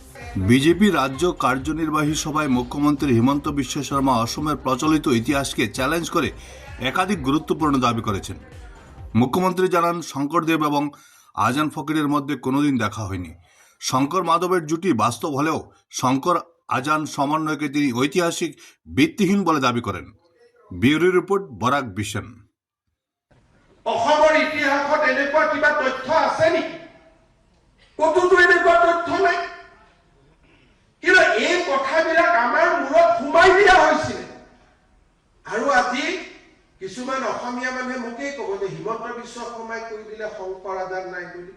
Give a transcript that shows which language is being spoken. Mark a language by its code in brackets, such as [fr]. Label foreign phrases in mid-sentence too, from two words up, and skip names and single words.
[bn] বিজেপি রাজ্য কার্যনির্বাহী সভায় মুখ্যমন্ত্রী হিমন্ত বিশ্ব শর্মা অসমের প্রচলিত ইতিহাসকে চ্যালেঞ্জ করে একাধিক গুরুত্বপূর্ণ দাবি করেছেন। মুখ্যমন্ত্রী জানান, শঙ্করদেব এবং আজান ফকিরের মধ্যে কোনোদিন দেখা হয়নি। শঙ্কর মাধবের জুটি বাস্তব হলেও শঙ্কর আজান সমন্বয়কে তিনি ঐতিহাসিক ভিত্তিহীন বলে দাবি করেন। ব্যুরো রিপোর্ট, বরাক বিশন। [as] অসমৰ ইতিহাসত এনেকুৱা কিবা তথ্য আছে নেকি? কতোতো এনেকুৱা তথ্য নাই। কিন্তু এই কথাবিলাক আমাৰ মূৰত সোমাই দিয়া হৈছিল। আৰু আজি কিছুমান অসমীয়া মানুহে মোকেই ক'ব যে হিমন্ত বিশ্ব শৰ্মাই কৈ দিলে শংকৰ আজান নাই বুলি।